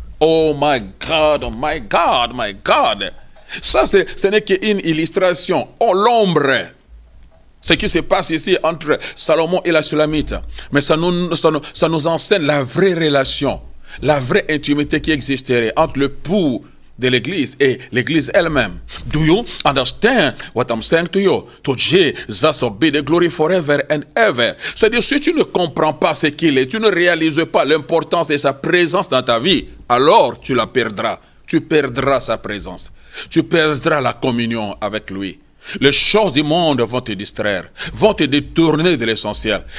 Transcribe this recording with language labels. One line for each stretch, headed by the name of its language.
English: Oh my God, oh my God, my God.
French: Ça, ce n'est qu'une illustration. Oh, l'ombre. Ce qui se passe ici entre Salomon et la Sulamite. Mais ça nous enseigne la vraie relation, la vraie intimité qui existerait entre le l'époux de l'église et l'église elle-même.
English: Do you understand what I'm saying to you? To Jesus be the glory forever and ever.
French: C'est-à-dire, si tu ne comprends pas ce qu'il est, tu ne réalises pas l'importance de sa présence dans ta vie, alors tu la perdras. Tu perdras sa présence. Tu perdras la communion avec lui. Les choses du monde vont te distraire, vont te détourner de l'essentiel.